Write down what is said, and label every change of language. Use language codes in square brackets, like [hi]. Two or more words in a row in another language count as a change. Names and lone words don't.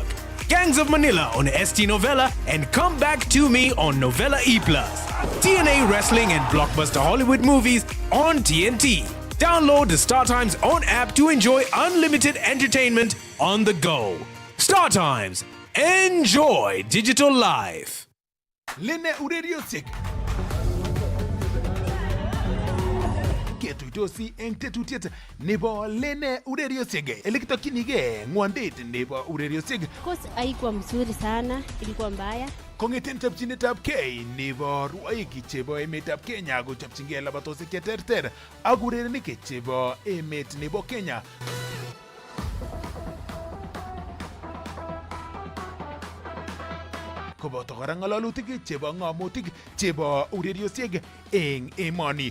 [en] Gangs of Manila on ST Novella and Come Back to Me on Novella E+. TNA Wrestling and Blockbuster Hollywood movies on TNT. Download the Star Times own app to enjoy unlimited entertainment on the go. Star Times. Enjoy digital life. [kln] Lene ureriosek. Ketuitosi eng tetutiet nebo Lene ureriosek. Elekitokinige ngwondet nebo ureriosek. [sw] Course haikuwa mzuri sana, ilikuwa mbaya. [kln] Kongeten chopchinetab kei nebo rwoik chebo emetab Kenya kochopchingei labatosiek cheterter ak urerenik chebo emet nebo Kenya. Koboto kora ng'alalutik chebo ng'amutik chebo ureriosiek eng emoni.